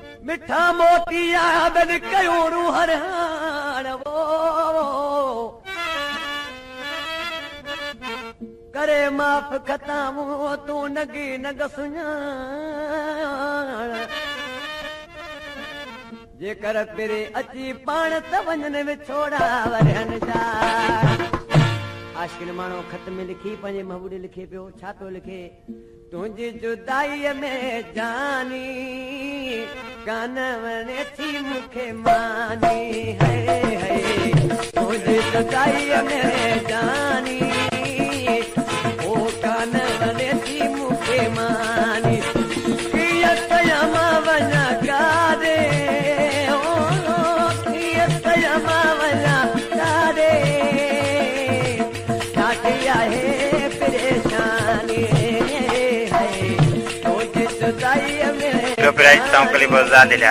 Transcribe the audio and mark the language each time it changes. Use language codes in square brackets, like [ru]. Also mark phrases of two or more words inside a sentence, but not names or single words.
[sd] मिठा मोतिया बिन कयोड़ू हरहान वो करे माफ खतामू तू नगी नग सुञाण जेकर पिरे अची पाण त वञन विछोड़ा वरहन जा आशिक़ माण्हू ख़त में लिखी पंहिंजे महबूबे लिखे पियो छा पियो लिखे तुंहिंजी जुदाईअ में जानी कान वणे थी मूंखे मानी है तुंहिंजी जुदाईअ में जानी ओ कान वणे थी मूंखे मानी कीअं कयां मां वञा काॾे कीअं कयां मां वञा काॾे छाती आहे परेशानी [en] copyright sound clip आजाद यार